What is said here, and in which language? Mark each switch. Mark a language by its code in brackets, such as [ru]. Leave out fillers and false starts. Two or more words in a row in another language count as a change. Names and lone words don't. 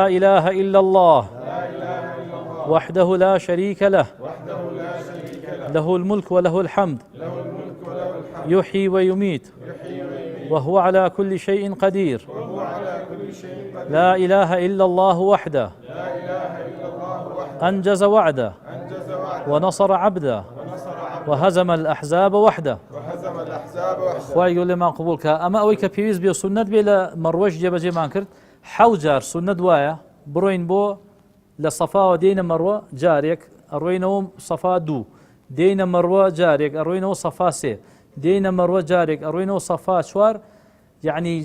[ar] إله إلا الله وحده لا شريك له له الملك وله الحمد يحيي ويميت وهو على كل شيء قدير لا إله إلا الله وحده أنجز وعده ونصر عبده وهزم الأحزاب وحده وهزم الأحزاب وحده. [ckb] خوای گەورە لێمان قبوڵ کە ئەمە ئەوەی کە پێویست بێ سونەت بێ لە مەڕۆژ جێبەجێمان کرد حەوت جار سونەت وایە بڕۆین بۆ لە سەفاوە دێینە مەڕوە جارێک ئەڕۆینەوە سەفا دوو دێینە مەڕوە جارێک ئەڕۆینەوە سەفا سێ دێینە مەڕوە جارێک ئەڕۆینەوە سەفا چوار یعنی